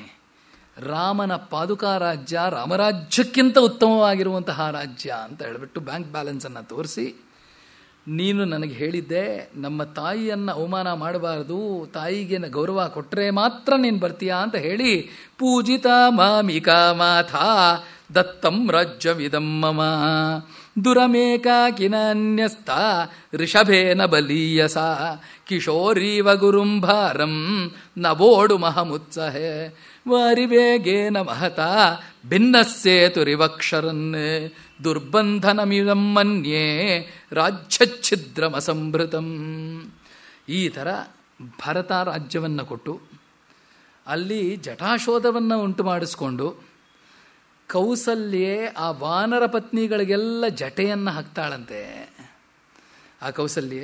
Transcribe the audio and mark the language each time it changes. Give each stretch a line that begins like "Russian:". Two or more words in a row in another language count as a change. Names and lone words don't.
Kannada: ರಾಮನ ಪಾದುಕಾ ರಾಜ್ಯ ರಾಮರಾಜ್ಯಕ್ಕಿಂತ ಉತ್ತಮವಾಗಿರುವಂತಹ ರಾಜ್ಯ ಅಂತ ಹೇಳಿಬಿಟ್ಟು
English: bank balance
Kannada: ತೋರಿಸಿ, ನೀನು ನನಗೆ ಹೇಳಿದ್ದೆ ನಮ್ಮ ತಾಯಿಯನ್ನು ಅವಮಾನ ಮಾಡಬಾರ್ದು, ತಾಯಿಗೆ ಗೌರವ ಕೊಟ್ಟರೆ ಮಾತ್ರ ನೀನು ಬರ್ತೀಯಾ ಅಂತ ಹೇಳಿ
Sanskrit: ಪೂಜಿತಾ ಮಾಮಿಕಾ ಮಾಥಾ ದತ್ತಂ ರಾಜ್ಯವಿದಂ ಮಮ ದುರಮೇಕಾಕಿನನ್ಯಸ್ತ ಋಷಭೇನ ಬಲೀಯಸ ಕಿಶೋರೀವ ಗುರುಂಭಾರಂ ನವೋಡು ಮಹಮುತ್ಸಹೆ ವಾರಿವೇಗೇನ ಮಹತಾ ಭಿನ್ನಸ್ಸೇತುರಿವಕ್ಷರನ್ ದುರ್ಬಂಧನಮಿದಂ ಮನ್ಯೇ ರಾಜ್ಯಚ್ಛಿದ್ರಮಸಂಭೃತಂ.
Kannada: ಈ ಥರ ಭರತ ರಾಜ್ಯವನ್ನು ಕೊಟ್ಟು ಅಲ್ಲಿ ಜಟಾಶೋಧವನ್ನು ಉಂಟು ಮಾಡಿಸ್ಕೊಂಡು ಕೌಸಲ್ಯೆ ಆ ವಾನರ ಪತ್ನಿಗಳಿಗೆಲ್ಲ ಜಟೆಯನ್ನು ಹಾಕ್ತಾಳಂತೆ ಆ ಕೌಸಲ್ಯೆ.